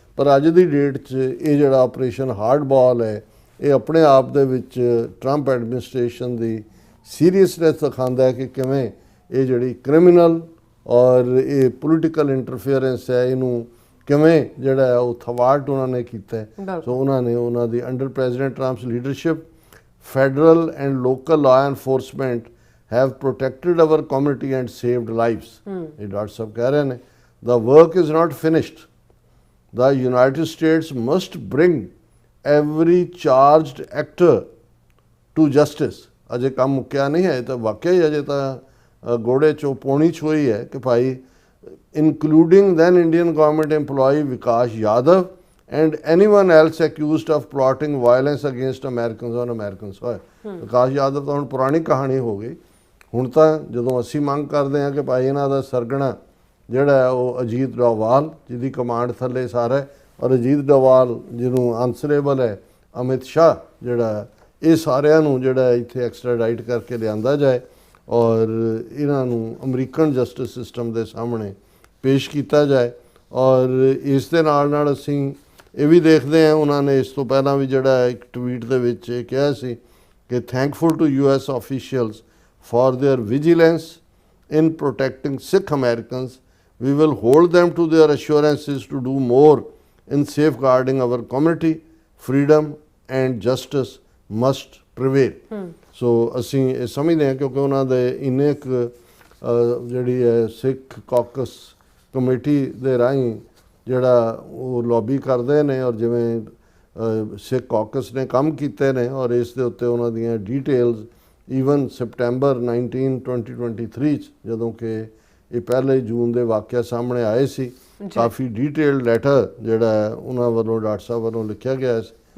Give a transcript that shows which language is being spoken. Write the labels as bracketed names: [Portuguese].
[Punjabi] ਪਰ ਅੱਜ ਦੀ ਡੇਟ 'ਚ ਇਹ ਜਿਹੜਾ ਆਪਰੇਸ਼ਨ ਹਾਰਡ ਬਾਲ ਹੈ, ਇਹ ਆਪਣੇ ਆਪ ਦੇ ਵਿੱਚ ਟਰੰਪ ਐਡਮਿਨਿਸਟ੍ਰੇਸ਼ਨ ਦੀ ਸੀਰੀਅਸਨੈਸ ਦਿਖਾਉਂਦਾ ਹੈ ਕਿ ਕਿਵੇਂ ਇਹ ਜਿਹੜੀ ਕ੍ਰਿਮੀਨਲ ਔਰ ਇਹ ਪੋਲੀਟੀਕਲ ਇੰਟਰਫੇਅਰੈਂਸ ਹੈ, ਇਹਨੂੰ ਕਿਵੇਂ ਜਿਹੜਾ ਹੈ ਉਹ ਥਵਾਟ ਉਹਨਾਂ ਨੇ ਕੀਤਾ ਹੈ। ਸੋ ਉਹਨਾਂ ਨੇ ਉਹਨਾਂ ਦੀ [English] Under president Trump's leadership federal and local law enforcement have protected our community and saved lives. [Punjabi] ਇਹ ਡਾਕਟਰ ਸਾਹਿਬ ਕਹਿ ਰਹੇ ਨੇ [English] the work is not finished. The United States must bring every charged actor to justice। [Punjabi] ਅਜੇ ਕੰਮ ਮੁੱਕਿਆ ਨਹੀਂ ਹੈ, ਤਾਂ ਵਾਕਿਆ ਹੀ ਅਜੇ ਤਾਂ ਗੋੜੇ ਚੋਂ ਪੌਣੀ ਛੋਈ ਹੈ ਕਿ ਭਾਈ [English] including then Indian government employee Vikas Yadav and anyone else accused of plotting violence against Americans on American soil। [Punjabi] ਵਿਕਾਸ ਯਾਦਵ ਤਾਂ ਹੁਣ ਪੁਰਾਣੀ ਕਹਾਣੀ ਹੋ ਗਈ। ਹੁਣ ਤਾਂ ਜਦੋਂ ਅਸੀਂ ਮੰਗ ਕਰਦੇ ਹਾਂ ਕਿ ਭਾਈ ਇਹਨਾਂ ਦਾ ਸਰਗਣਾ ਜਿਹੜਾ ਹੈ ਉਹ ਅਜੀਤ ਡੋਵਾਲ ਜਿਹਦੀ ਕਮਾਂਡ ਥੱਲੇ ਸਾਰਾ ਹੈ, ਔਰ ਅਜੀਤ ਡੋਵਾਲ ਜਿਹਨੂੰ ਆਨਸਰੇਬਲ ਹੈ ਅਮਿਤ ਸ਼ਾਹ, ਜਿਹੜਾ ਇਹ ਸਾਰਿਆਂ ਨੂੰ ਜਿਹੜਾ ਇੱਥੇ ਐਕਸਟ੍ਰਾਡਾਈਟ ਕਰਕੇ ਲਿਆਂਦਾ ਜਾਏ ਔਰ ਇਹਨਾਂ ਨੂੰ ਅਮਰੀਕਨ ਜਸਟਿਸ ਸਿਸਟਮ ਦੇ ਸਾਹਮਣੇ ਪੇਸ਼ ਕੀਤਾ ਜਾਏ। ਔਰ ਇਸ ਦੇ ਨਾਲ ਨਾਲ ਅਸੀਂ ਇਹ ਵੀ ਦੇਖਦੇ ਹਾਂ, ਉਹਨਾਂ ਨੇ ਇਸ ਤੋਂ ਪਹਿਲਾਂ ਵੀ ਜਿਹੜਾ ਇੱਕ ਟਵੀਟ ਦੇ ਵਿੱਚ ਇਹ ਕਿਹਾ ਸੀ ਕਿ [English] Thankful to US officials for their vigilance in protecting Sikh Americans। We will hold them to their assurances to do more in safeguarding our community, freedom and justice must prevail। [Punjabi] ਸੋ ਅਸੀਂ ਇਹ ਸਮਝਦੇ ਹਾਂ ਕਿਉਂਕਿ ਉਹਨਾਂ ਦੇ ਇੰਨੇ ਕੁ ਜਿਹੜੀ ਹੈ ਸਿੱਖ ਕਾਕਸ ਕਮੇਟੀ ਦੇ ਰਾਹੀਂ ਜਿਹੜਾ ਉਹ ਲੌਬੀ ਕਰਦੇ ਨੇ ਔਰ ਜਿਵੇਂ ਸਿੱਖ ਕਾਕਸ ਨੇ ਕੰਮ ਕੀਤੇ ਨੇ ਔਰ ਇਸ ਦੇ ਉੱਤੇ ਉਹਨਾਂ ਦੀਆਂ ਡੀਟੇਲਸ ਈਵਨ ਸਪਟੈਂਬਰ 19 2023 'ਚ ਜਦੋਂ ਕਿ ਇਹ ਪਹਿਲੇ ਜੂਨ ਦੇ ਵਾਕਿਆ ਸਾਹਮਣੇ ਆਏ ਸੀ, ਕਾਫੀ ਡੀਟੇਲਡ ਲੈਟਰ ਜਿਹੜਾ ਉਹਨਾਂ ਵੱਲੋਂ ਡਾਕਟਰ ਸਾਹਿਬ ਵੱਲੋਂ ਲਿਖਿਆ ਗਿਆ ਸੀ।